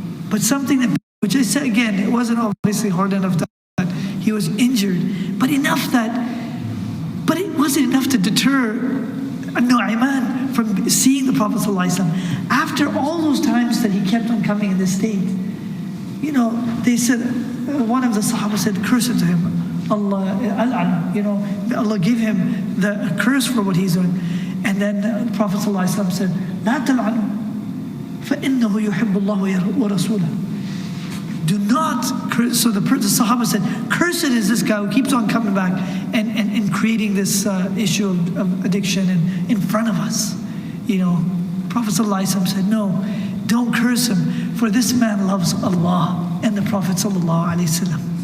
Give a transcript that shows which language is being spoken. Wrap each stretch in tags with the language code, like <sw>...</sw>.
<en>But something that, which I said again, it wasn't obviously hard enough that he was injured, but it wasn't enough to deter Nu'ayman from seeing the Prophet ﷺ. After all those times that he kept on coming in this state, you know, they said, one of the Sahaba said, curse it to him. Allah, you know, Allah give him the curse for what he's doing. And then the Prophet ﷺ said,</en> <ar>لا تلعنوا فإنه يحب الله ورسوله.</ar> <en>Do not curse. So the Sahaba said, cursed is this guy who keeps on coming back and creating this issue of addiction in front of us. You know, Prophet ﷺ said, no, don't curse him, for this man loves Allah and the Prophet ﷺ.</en>